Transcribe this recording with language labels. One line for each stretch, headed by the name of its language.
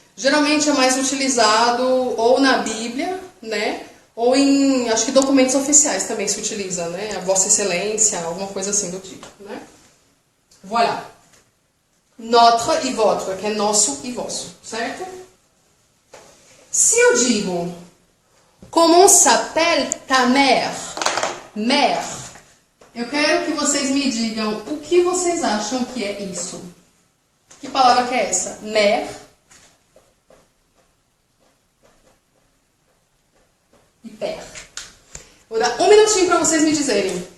Portuguese: Geralmente é mais utilizado ou na Bíblia, né? Ou em, acho que documentos oficiais também se utiliza, né? A Vossa Excelência, alguma coisa assim do tipo, né? Voilà. Notre e votre, que é nosso e vosso, certo?
French: Se eu digo, comment s'appelle ta mère? Mère.
Portuguese: Eu quero que vocês me digam o que vocês acham que é isso. Que palavra que é essa? Mère. E père. Vou dar um minutinho para vocês me dizerem.